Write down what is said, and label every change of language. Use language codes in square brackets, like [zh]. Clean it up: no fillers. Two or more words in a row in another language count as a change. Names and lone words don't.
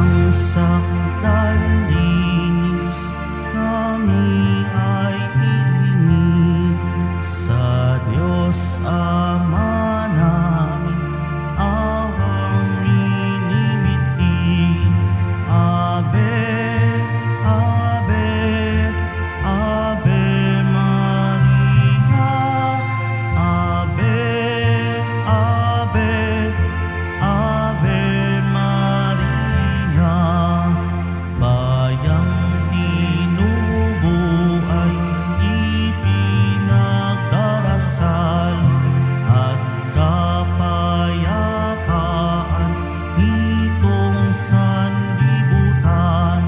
[tl] sanglinis kami ay hihingi sa Diyos Ama namin, awang minimitin. [la] Ave, Ave, Ave Maria, Ave, Ave, Ave Maria. [tl] Bayang tinubo ay ipinagdarasal at kapayapaan nitong sanlibutan.